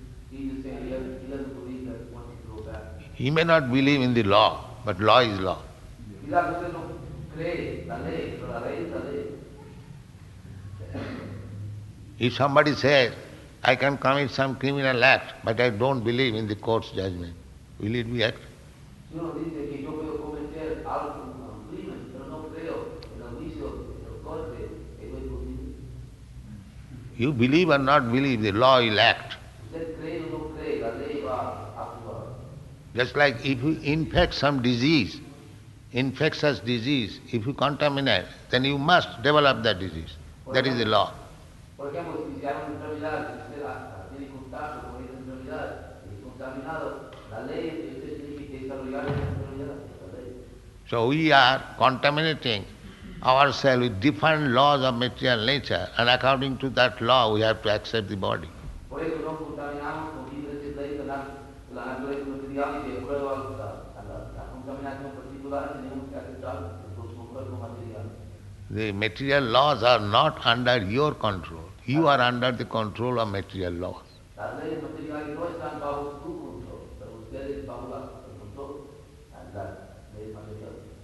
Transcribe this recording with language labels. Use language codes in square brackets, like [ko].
[en] He just saying he doesn't believe that he wants to go back. He may not believe in the law, but law is law. [es] Quizás usted no cree la ley, pero la ley es la ley. [en] If somebody says, I can commit some criminal act, but I don't believe in the court's judgment, will it be act? [es] Si uno dice que yo puedo cometer algo, un crimen, pero no creo en el juicio del corte, eso es posible. [en] You believe or not believe, the law will act. [es] Usted cree o no cree, la ley va a actuar. [en] Just like if you infect some disease, infectious disease, if you contaminate, then you must develop that disease. That is the law. [es] Por ejemplo, si hay una enfermedad, si usted tiene contacto con esa enfermedad y es contaminado, la ley es que usted tiene que desarrollar esa enfermedad, la ley. [en] So we are contaminating ourselves with different laws of material nature, and according to that law we have to accept the body. [es] Por eso nos contaminamos con diferentes leyes de la naturaleza material y de acuerdo a la contaminación particular tenemos que aceptar el próximo cuerpo material. [en] The material laws are not under your control. You are under the control of material laws. [es] Las leyes materiales no están bajo su control, pero ustedes bajo el control de las leyes materiales.